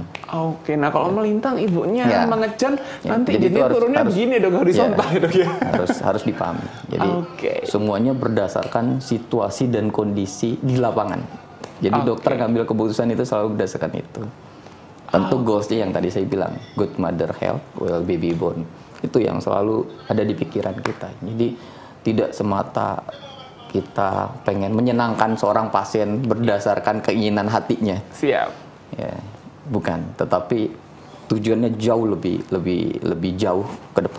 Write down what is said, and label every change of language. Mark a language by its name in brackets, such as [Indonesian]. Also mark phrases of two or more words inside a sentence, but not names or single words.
[Indonesian] Oke, nah kalau melintang ibunya mengejan nanti jadi turunnya harus, begini dok, horizontal ya dok ya. Harus dipahami. Jadi semuanya berdasarkan situasi dan kondisi di lapangan. Jadi dokter ngambil keputusan itu selalu berdasarkan itu. Tentu goalsnya yang tadi saya bilang, [English] good mother health, well baby born. [Indonesian] Itu yang selalu ada di pikiran kita. Jadi tidak semata kita pengen menyenangkan seorang pasien berdasarkan keinginan hatinya. Siap. Ya, bukan. Tetapi tujuannya jauh lebih jauh ke depan.